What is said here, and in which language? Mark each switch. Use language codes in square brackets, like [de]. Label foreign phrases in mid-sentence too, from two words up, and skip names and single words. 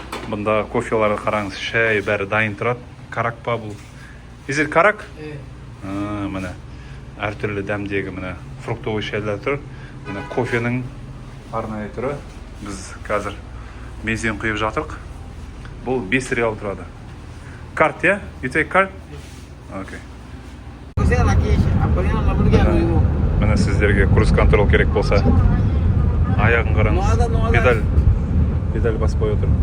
[kk] Бұнда кофеларға қараңыз, шай бәрі дайын тұрады. Карак па бұл? [en] Is it карак? [kk] Міне әртүрлі дәмдегі міне фруктовый шайлар тұр. Міне кофенің арнайы түрі. Біз қазір бензин құйып жатырық. Бұл 5 реал тұрады. Карт, я? [en] You take card? [kk] Окей. Міне сіздерге круиз контрол керек болса, аяғын қараңыз. Педаль басып қойып отырмыз.